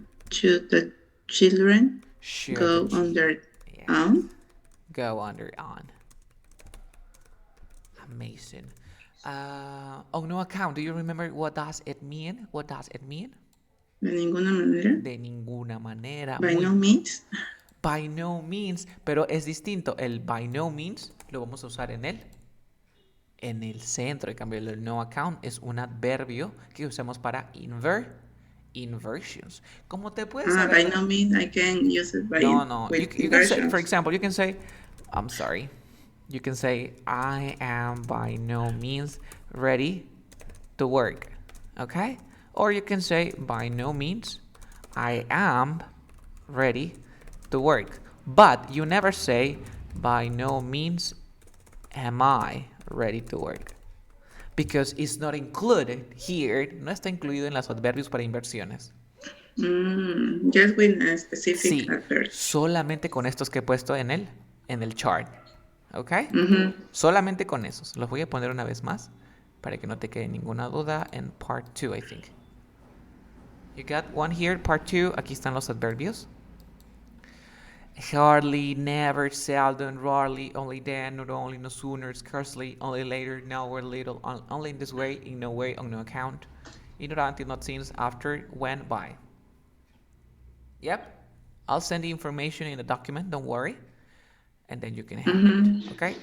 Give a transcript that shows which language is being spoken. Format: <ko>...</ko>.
<en>Should the children go on their own? Go on their own. Amazing. On no account, do you remember what does it mean?</en> <es>De ninguna manera. De ninguna manera.</es> <en>By no means.</en> <es>By no means, pero es distinto. El by no means lo vamos a usar en el centro. En cambio, el no account es un adverbio que usamos para inversions. ¿Cómo te puedes saber?</es> <en>By no means I can use it by No. You can say, for example, you can say, I'm sorry. You can say, I am by no means ready to work. Okay? Or you can say, by no means, I am ready to work. But you never say, by no means am I ready to work. Because it's not included here.</en> <es>No está incluido en los adverbios para inversiones.</es> <en>Just with a specific adverb.</en> <es>Solamente con estos que he puesto en el chart. ¿Ok? Solamente con esos. Los voy a poner una vez más para que no te quede ninguna duda en</es> <en>part 2, I think. You got one here, part 2.</en> <es>Aquí están los adverbios.</es> <en>Hardly, never, seldom, rarely, only then, not only, no sooner, scarcely, only later, nowhere, little, only in this way, in no way, on no account, ignorante, not since, after, when, by. Yep. I'll send the information in the document, don't worry. And then you can have it. Okay?</en>